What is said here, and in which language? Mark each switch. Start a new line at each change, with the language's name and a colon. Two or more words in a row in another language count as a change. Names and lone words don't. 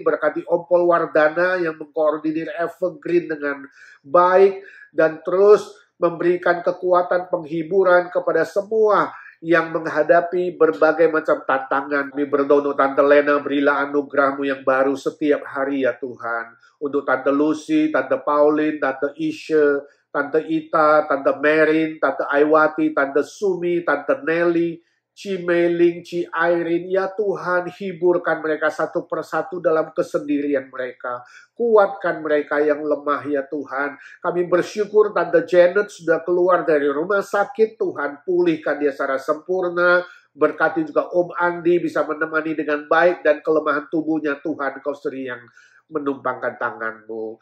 Indonesian: Berkati Om Pol Wardana yang mengkoordinir Evergreen dengan baik, dan terus memberikan kekuatan penghiburan kepada semua yang menghadapi berbagai macam tantangan. Kami berdoa untuk Tante Lena, berilah anugerah-Mu yang baru setiap hari ya Tuhan. Untuk Tante Lucy, Tante Pauline, Tante Isha, Tante Ita, Tante Merin, Tante Aiwati, Tante Sumi, Tante Nelly, Ci Meiling, Ci Irene, ya Tuhan, hiburkan mereka satu persatu dalam kesendirian mereka. Kuatkan mereka yang lemah ya Tuhan. Kami bersyukur Tante Janet sudah keluar dari rumah sakit, Tuhan, pulihkan dia secara sempurna. Berkati juga Om Andi bisa menemani dengan baik, dan kelemahan tubuhnya Tuhan, Kau sendiri yang menumpangkan tangan-Mu.